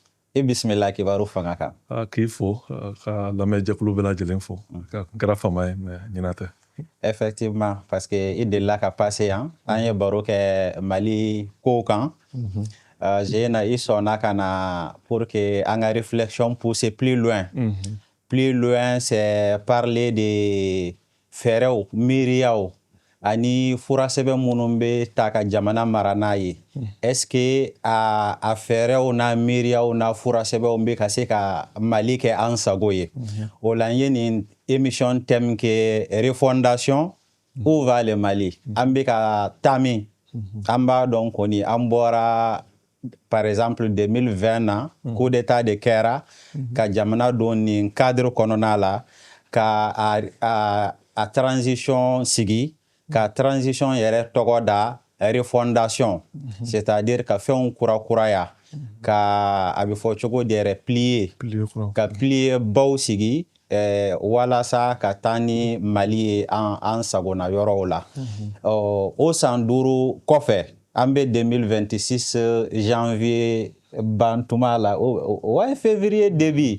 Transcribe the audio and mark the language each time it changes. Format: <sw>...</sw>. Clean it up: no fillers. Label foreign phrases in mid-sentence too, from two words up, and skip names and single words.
<bm>I bisimila kibaru fanga kan. K'i fo ka lamɛn jɛkulu bɛɛ lajɛlen fo. Ka kɛra fama ye</bm> <fr>mais ɲinan</fr> <bm>tɛ. Effectivement, parce que i delila ka passé yan. An ye baro kɛ Mali kow kan. Zeyna i sɔnna ka na</bm> <fr>pour que</fr> <bm>an ka</bm> <fr>réflexion pousser plus loin. Plus loin, c'est parler de</fr> <bm>fɛɛrɛw, miiriyaw ani furasɛbɛn minnu bɛ ta ka jamana mara n'a ye. Est-ce que a fɛɛrɛw n'a miiriyaw n'a furasɛbɛnw bɛ ka se ka Mali kɛ an sago ye? O la n ye nin émission thème kɛ</bm> <fr>refondation où va le Mali?</fr> <bm>An bɛ ka taa min? An b'a dɔn kɔni an bɔra</bm> <fr>par exemple</fr> <bm>2020 na</bm> <fr>coup d'état</fr> <bm>de kɛra ka jamana don nin cadre kɔnɔna la ka a transition sigi ka transition yɛrɛ tɔgɔ da refondation</bm> <fr>c'est-à-dire</fr> <bm>ka fɛnw kurakuraya ka a bɛ fɔ cogo di yɛrɛ plier ka plier baw sigi walasa ka taa ni Mali ye an sagona yɔrɔw la. O san 5 kɔfɛ an bɛ 2026 janvier ban tuma la o ye</bm> <fr>février début.</fr>